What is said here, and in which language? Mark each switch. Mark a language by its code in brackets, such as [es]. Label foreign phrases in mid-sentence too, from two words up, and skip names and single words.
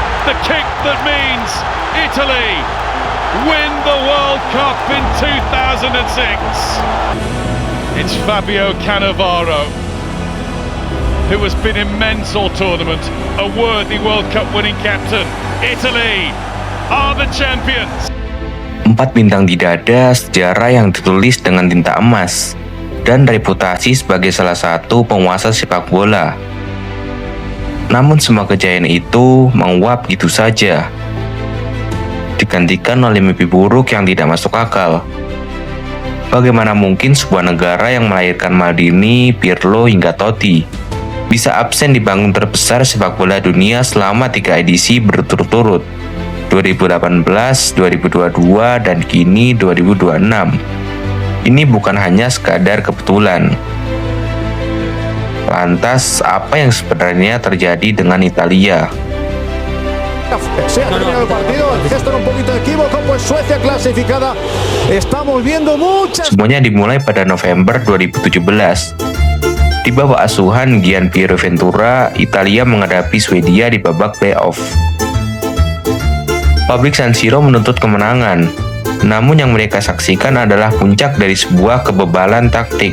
[en] the kick that means Italy win the World Cup in 2006. It's Fabio Cannavaro, who has been immense all tournament, a worthy World Cup winning captain. Italy are the champions. [id] 4 bintang di dada, sejarah yang ditulis dengan tinta emas, dan reputasi sebagai salah satu penguasa sepak bola. Namun semua kejayaan itu menguap gitu saja, digantikan oleh mimpi buruk yang tidak masuk akal. Bagaimana mungkin sebuah negara yang melahirkan Maldini, Pirlo, hingga Totti bisa absen di panggung terbesar sepak bola dunia selama 3 edisi berturut-turut, 2018, 2022, dan kini 2026. Ini bukan hanya sekadar kebetulan. Lantas, apa yang sebenarnya terjadi dengan Italia? [es] Se ha terminado el partido, el gesto era un poquito equívoco, pues Suecia clasificada. Estamos viendo muchas. [id] Semuanya dimulai pada November 2017. Di bawah asuhan Gianpiero Ventura, Italia menghadapi Swedia di babak playoff. Publik San Siro menuntut kemenangan, namun yang mereka saksikan adalah puncak dari sebuah kebebalan taktik.